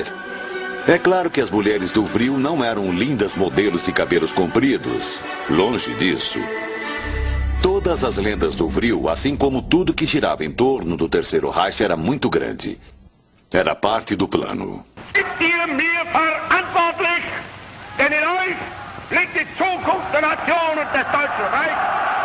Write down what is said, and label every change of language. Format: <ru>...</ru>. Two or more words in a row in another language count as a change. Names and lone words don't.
<pt>É claro que as mulheres do Vril não eram lindas modelos de cabelos compridos. Longe disso. Todas as lendas do Vril, assim como tudo que girava em torno do Terceiro Reich, era muito grande. Era parte do plano.</pt> <de>Denn in euch liegt die Zukunft der Nation und des Deutschen Reichs.</de>